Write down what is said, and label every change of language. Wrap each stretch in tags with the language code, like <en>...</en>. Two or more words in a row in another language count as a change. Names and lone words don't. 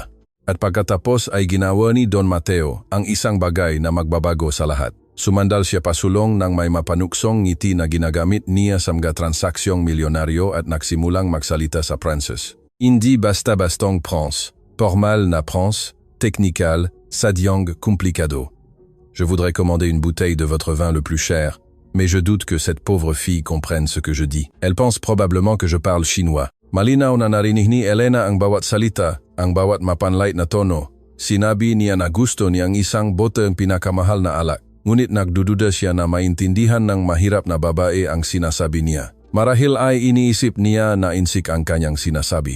<tl>At pagkatapos ay ginawa ni Don Mateo ang isang bagay na magbabago sa lahat. Sumandal siya pasulong ng may mapanuksong ngiti na ginagamit niya sa mga transaksyong milyonaryo at nagsimulang magsalita sa Pranses. Hindi basta-bastong Prince, formal na Prince, technical, sadyang complicado.</tl> <fr>Je voudrais commander une bouteille de votre vin le plus cher, mais je doute que cette pauvre fille comprenne ce que je dis. Elle pense probablement que je parle chinois.</fr> <tl>Malinaw na narinig ni Elena ang bawat salita, ang bawat mapanlait na tono. Sinabi niya na gusto niyang isang bote ang pinakamahal na alak. Ngunit nagdududa siya na maintindihan ng mahirap na babae ang sinasabi niya. Marahil ay iniisip niya na insik ang kanyang sinasabi.</tl>